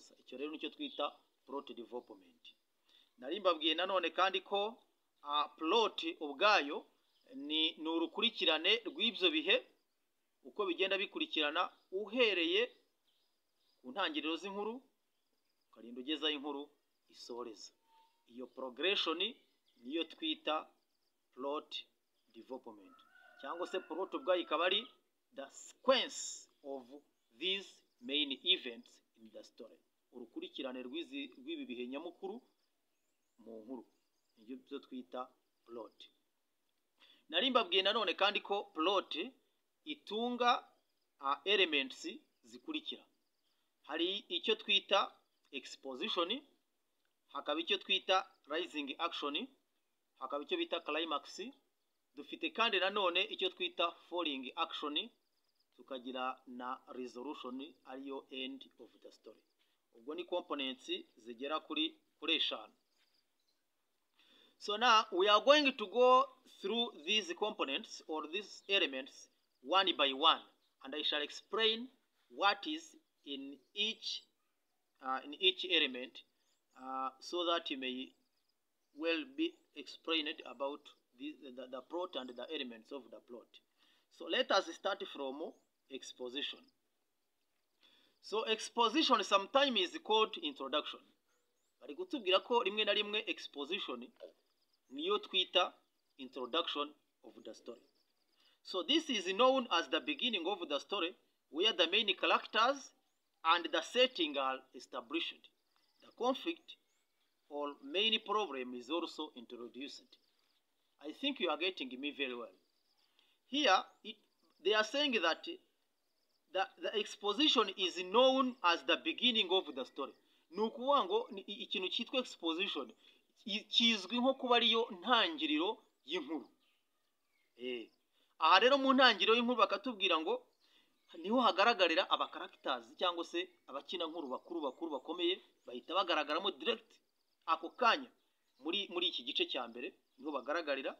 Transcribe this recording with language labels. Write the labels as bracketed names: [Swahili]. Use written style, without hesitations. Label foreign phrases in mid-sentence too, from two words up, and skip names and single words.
[Kinyarwanda] Icyo rero nicyo twita [English] plot development. [Kinyarwanda] nari mbabwiye nanone kandi ko plot ubwayo ni urukurikirane rw'ibyo bihe uko bigenda bikurikirana uhereye ku ntangiriro z'inkuru ukarinda ugezaho inkuru isoreza. Iyo progression niyo twita [English] plot development, [Kinyarwanda] cyangwa se plot ubwayo ikaba ari [English] the sequence of these main events in the story, [Kinyarwanda] urukurikirane rw'ibi bihe nyamukuru mu nkuru, nibyo byo twita plot. Nari mbabwiye nanone kandi ko plot itunga elements zikurikira. Hari icyo twita exposition, hakaba icyo twita [English] rising action, [Kinyarwanda] hakaba icyo bita climax, dufite kandi nanone icyo twita [English] falling action, [Kinyarwanda] tukagira na resolution ariyo [English] end of the story. [Kinyarwanda] Ubwo ni components zigera kuri 5. [English] So now we are going to go through these components or these elements one by one, and I shall explain what is in each element, so that you may well be explained about the plot and the elements of the plot. So let us start from exposition. So exposition sometimes is called introduction. [Kinyarwanda] Bari kutubwira ko rimwe na rimwe exposition niyo twita [English] introduction of the story. So this is known as the beginning of the story, where the main characters and the setting are established. The conflict or main problem is also introduced. I think you are getting me very well. Here, they are saying that the exposition is known as the beginning of the story. [Kinyarwanda] Nukuvuga ngo ikintu cyitwa exposition kizwi nko kuba ariyo ntangiriro y'inkuru. Aha rero mu ntangiriro y'inkuru bakatubwira ngo niho hagaragarira aba characters cyangwa se abakina nkuru bakuru bakomeye, bahita bagaragaramo direct ako kanya muri iki gice cya mbere niho bagaragarira.